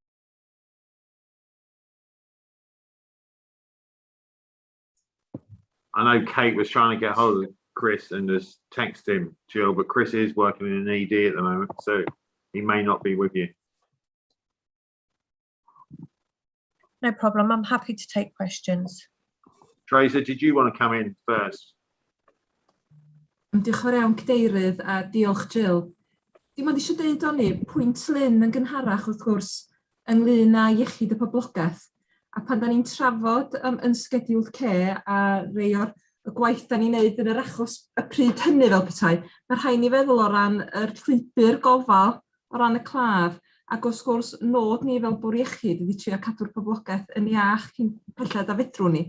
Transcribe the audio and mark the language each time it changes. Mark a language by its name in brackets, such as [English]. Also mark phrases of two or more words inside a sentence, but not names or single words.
[English] I know Kate was trying to get hold of Chris and just text him, Jill, but Chris is working in an ED at the moment, so he may not be with you. No problem. I'm happy to take questions. Tracer, did you want to come in first? [Welsh] Diolch yn fawr iawn, Cadeirydd, a diolch Jill. Dim ond eisiau dweud o'n i, pwynt Lynn yn gynharach wrth gwrs ynglyn â iechyd y poblogaeth. A pan da ni'n trafod yn Schedule C a rei o'r gwaith da ni'n neud yn yr achos y pryd hynny fel petai, mae rhaid ni feddwl o ran yr llwybr gofal o ran y claf, ac wrth gwrs nod ni fel bwr iechyd ydi trio cadw'r poblogaeth yn iach cyn pelled a fedrwn ni.